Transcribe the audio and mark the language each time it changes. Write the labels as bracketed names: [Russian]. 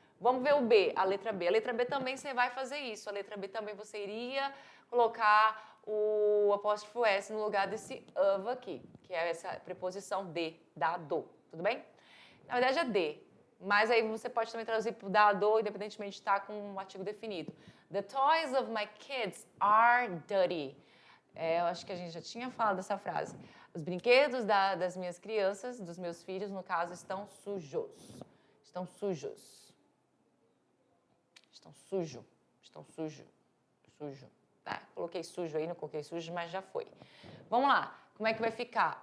[Portuguese] Vamos ver o B, a letra B. A letra B também você vai fazer isso. A letra B também você iria colocar o apóstrofo S no lugar desse of aqui, que é essa preposição de, da, do. Tudo bem? Na verdade é de, mas aí você pode também traduzir por da, do, independentemente de estar com um artigo definido. [English] The toys of my kids are dirty. [Portuguese] Eu acho que a gente já tinha falado dessa frase. Os brinquedos das minhas crianças, dos meus filhos, no caso, estão sujos. Estão sujos. Estão sujo. Estão sujo. Sujo. Tá? Coloquei sujo aí, não coloquei sujo, mas já foi. Vamos lá. Como é que vai ficar?